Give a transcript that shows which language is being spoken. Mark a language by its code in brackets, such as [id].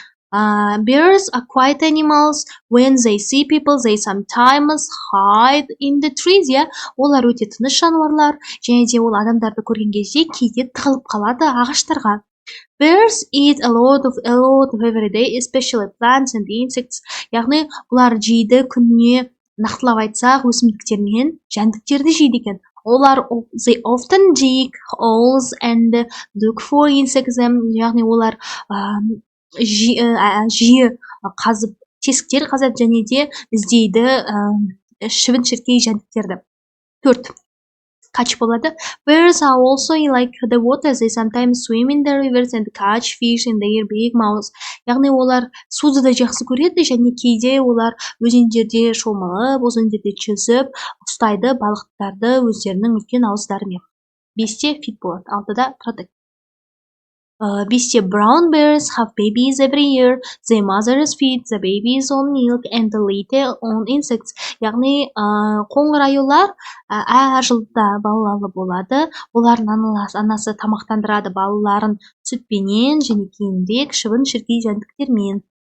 [en] Bears are quiet animals. When they see people, they sometimes hide in the trees. [kk] Олар өте тыныш жануарлар, және де ол адамдарды көрген кезде кейде тығылып қалады ағаштарға. [en] Bears eat a lot of every day, especially plants and insects. [kk] Яғни бұлар жейді күніне, нақтылап айтсақ, өсімдіктер мен жәндіктерді жейді екен. Олар [en] they often dig holes and look for insects. [kk] Яғни олар жиі қазып, тесіктер қазып және де іздейді шыбын-шіркей жәндіктерді. 4. Catch болады. [en] Bears are also like the water. They sometimes swim in the rivers and catch fish in their big mouths. [kk] Яғни олар суды да жақсы көреді, және кейде олар өзендерде шомылып, өзендерде жүзіп, ұстайды балықтарды өздерінің үлкен ауыздарымен. 5-те feed болады, 6-да protect. [en] 5-те brown bears have babies every year. Their mothers feed the babies on milk and later on insects. [kk] Яғни қоңыр аюлар әр жылда балалы болады. Олардың анасы тамақтандырады балаларын сүтпенен және кейінірек шыбын-шіркей жәндіктермен.